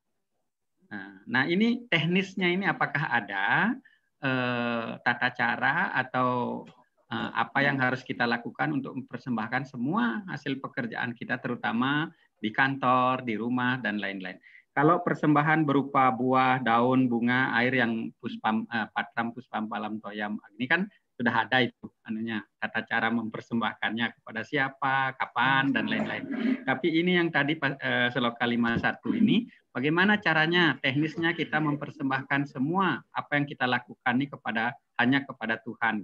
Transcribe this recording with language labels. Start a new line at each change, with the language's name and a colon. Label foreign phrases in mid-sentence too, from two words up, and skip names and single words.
Indonesian: Nah ini teknisnya ini apakah ada tata cara atau apa yang harus kita lakukan untuk mempersembahkan semua hasil pekerjaan kita, terutama di kantor, di rumah, dan lain-lain. Kalau persembahan berupa buah, daun, bunga, air yang
Sanskrit: patram puspam palam toyam,
Indonesian: ini kan sudah ada itu tata cara mempersembahkannya kepada siapa, kapan, dan lain-lain. Tapi ini yang tadi sloka 51 ini, bagaimana caranya, teknisnya kita mempersembahkan semua apa yang kita lakukan ini hanya kepada Tuhan.